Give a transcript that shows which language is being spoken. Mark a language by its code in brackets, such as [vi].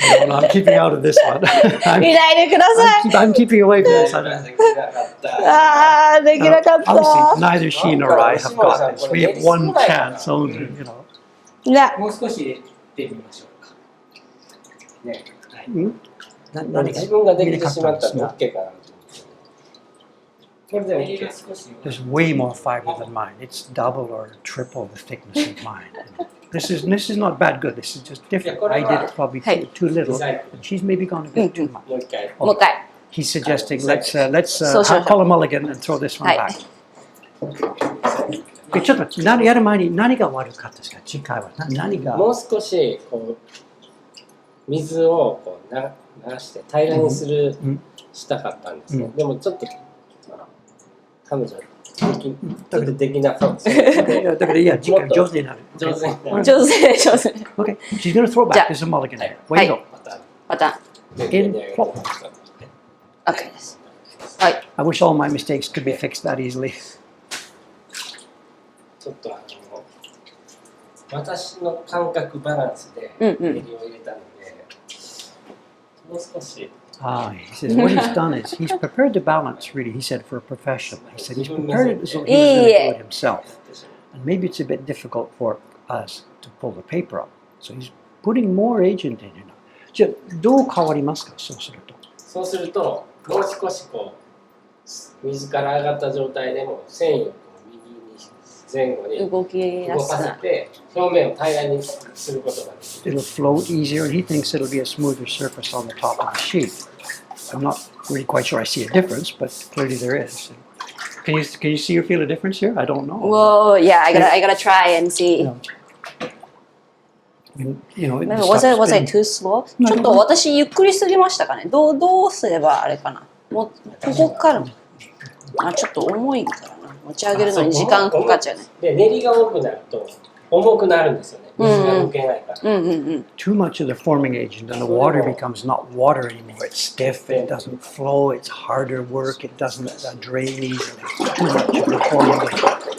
[en] I'm keeping out of this one. [ja] 見ないでください。 [en] I'm keeping away from this. [ja] ああ、できなかった。 [en] Obviously, neither she nor I have got this. We have one chance only, you know. [ja] じゃあ、もう少し入れてみましょうか。ね、はい。自分ができてしまったら OK かなと思って。これで OK。 [en] There's way more fiber than mine. It's double or triple the thickness of mine. This is not bad good. This is just different. I did it probably too little, and she's maybe gone a bit too much. [ja] もう一回。もう一回。 [en] He's suggesting let's sure. call a mulligan and throw this one [ja] はい。 [en] back. [ja] ちょっと何やる前に何が悪かったですか？次回は何が？もう少しこう水をこう流して平らにしたかったんですね。でもちょっと彼女ちょっとできなかったですね。だからいや次回上手になる。上手になる。上手、上手。 [en] Okay, she's gonna throw back. There's a mulligan there. Way to go. [ja] また。 [en] In flop. [ja] OK です。はい。 [en] I wish all my mistakes could be fixed that easily. [ja] ちょっと私の感覚バランスで練りを入れたので、もう少し。 [en] He says what he's done is he's prepared the balance. Really, he said for a professional. He said he's prepared it as though he was going to do it himself. And maybe it's a bit difficult for us to pull the paper up. So he's putting more agent in. [ja] じゃあどう変わりますか？そうすると。そうするともう少しこう水から上がった状態でも繊維をこう右に前後に動かせて表面を平らにすることができる。 [en] It'll float easier, and he thinks it'll be a smoother surface on the top of the sheet. I'm not really quite sure I see a difference, but clearly there is. Can you see or feel a difference here? I don't know. Whoa, yeah, I gotta try and see. You know, Was I too slow? [ja] ちょっと私ゆっくりすぎましたかね。どうすればあれかな。もうここからちょっと重いからな。持ち上げるのに時間かかっちゃうね。で練りが多くなると重くなるんですよね。水が抜けないから。 [en] Too much of the forming agent, and the water becomes not water anymore. It's stiff. It doesn't flow. It's harder work. It doesn't drain easily. Too much of the forming agent.